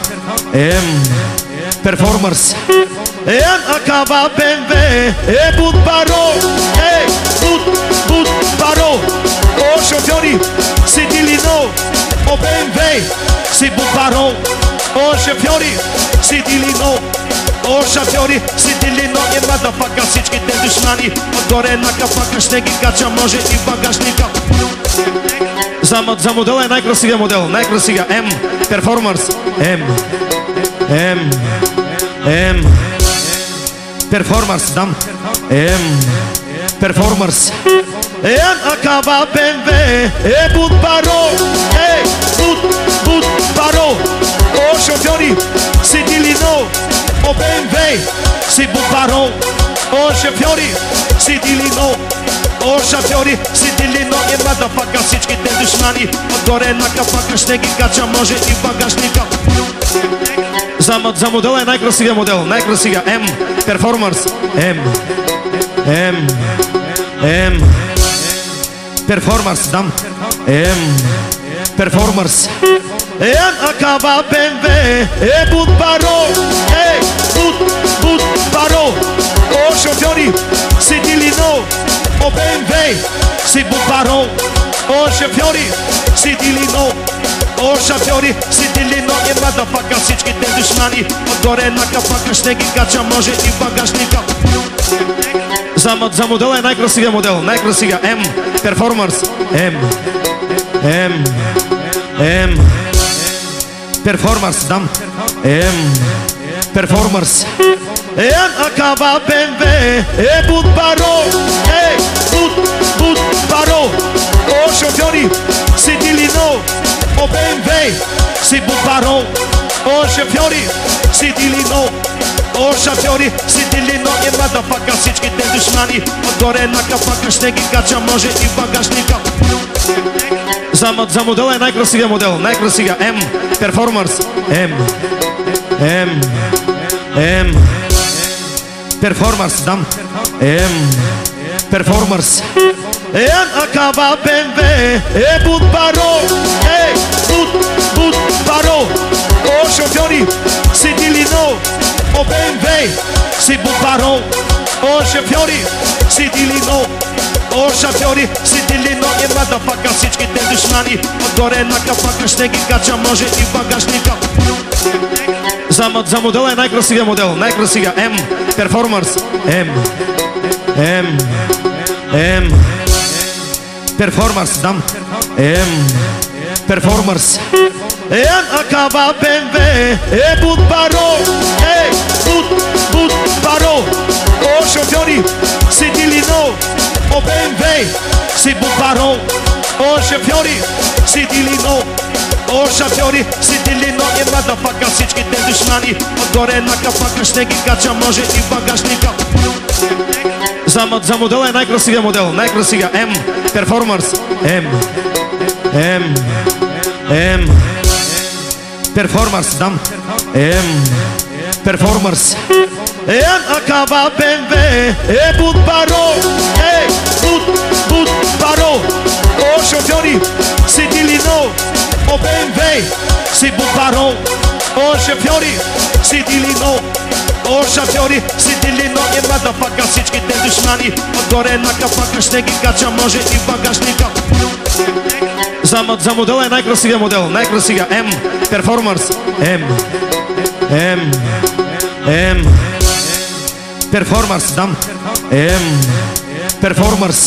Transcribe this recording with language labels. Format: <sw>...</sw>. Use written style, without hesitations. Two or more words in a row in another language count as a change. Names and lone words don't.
<bg>Перформанс.</bg> <rom>Acaba BMW, but baro, but baro. O șofiori, si dilino, o BMW, si but baro. O șofiori, si dilino, o șofiori, si dilino.</rom> <bg>E motherfucker, всичките душмани, отгоре на капака ще ги кача, може и багажника. За модела е най-красивия модел. Най-красивия. М. Перформанс. Перформанс. Дам. Перформанс.</bg> <rom>Acaba BMW, but baro, but baro. O șofiori, si dilino, o BMW, si but baro. O șofiori, si dilino, o șofiori, si dilino.</rom> <bg>E motherfucker, всичките душмани, отгоре на капака ще ги кача, може и багажника. За модела е най-красивия модел. Най-красивия. М. Перформанс. Перформанс. Дам. Перформанс.</bg> <rom>Acaba BMW, but baro, but baro. O șofiori, si dilino, o BMW, si but baro. O șofiori, si dilino, o șofiori, si dilino.</rom> <bg>E motherfucker, всичките душмани, отгоре на капака ще ги кача, може и багажника. За модела е най-красивия модел. Най-красивия. М. Перформанс. Перформанс. Дам. Перформанс.</bg> <rom>Acaba BMW, but baro, but baro. O șofiori, si о БМВ, си бутбаро, о шофьори, си дилино, о шофьори, си дилино и мадафака,</rom> <bg>всичките душмани, отгоре на капака ще ги кача, може и багажника. За модела е най-красивия модел, най-красивия, М, перформанс, М, перформанс, дам, перформанс.</bg> <rom>Acaba BMW, butbaro, butbaro, o șofiori, si dilino, o BMW, si butbaro, o șofiori, si dilino, o șofiori, si dilino, e motherfucker,</rom> <bg>всичките душмани, отгоре на капака ще ги кача, може и багажника. За модела е най-красивия модел, най-красивия, М, перформанс, М, перформанс, дам, перформанс.</bg> <rom>Acaba BMW, butbaro, butbaro, o șofiori, si dilino, o BMW, si butbaro, o șofiori, si dilino, o șofiori, si dilino, e motherfucker,</rom> <bg>всичките душмани, отгоре на капака ще ги кача, може и багажника. За модела е най-красивия модел, най-красивия, М, перформанс, перформанс, дам, перформанс.</bg> <rom>Acaba BMW, butbaro, butbaro, o șofiori, si dilino, o BMW, si butbaro, o șofiori, si dilino, o șofiori, si dilino, e motherfucker,</rom> <bg>всичките душмани, отгоре на капака ще ги кача, може и багажника. За модела е най-красивия модел, най-красивия, М, перформанс, перформанс, дам, перформанс.</bg>